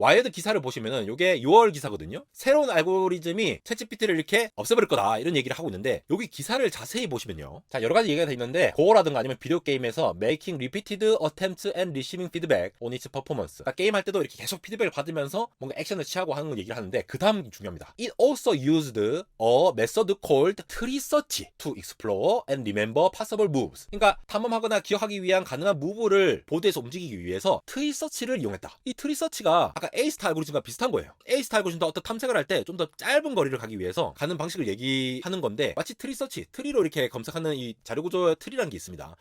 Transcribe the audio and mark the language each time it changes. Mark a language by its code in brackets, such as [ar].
[ko] 와이어드 기사를 보시면은 이게 6월 기사거든요. 새로운 알고리즘이 챗GPT를 이렇게 없애버릴 거다 이런 얘기를 하고 있는데, 여기 기사를 자세히 보시면요, 자 여러 가지 얘기가 돼 있는데, 고어라든가 아니면 비디오 게임에서 [en] making repeated attempts and receiving feedback on its performance, [ko] 그러니까 게임 할 때도 이렇게 계속 피드백을 받으면서 뭔가 액션을 취하고 하는 걸 얘기를 하는데, 그 다음이 중요합니다. [en] It also used a method called tree search to explore and remember possible moves. [ko] 그러니까 탐험하거나 기억하기 위한 가능한 무브를 보드에서 움직이기 위해서 트리 서치를 이용했다. 이 트리 서치가 아까 A스타 알고리즘과 비슷한 거예요. A스타 알고리즘도 어떤 탐색을 할 때 좀 더 짧은 거리를 가기 위해서 가는 방식을 얘기하는 건데, 마치 트리 서치, 트리로 이렇게 검색하는 이 자료 구조 트리라는 게 있습니다.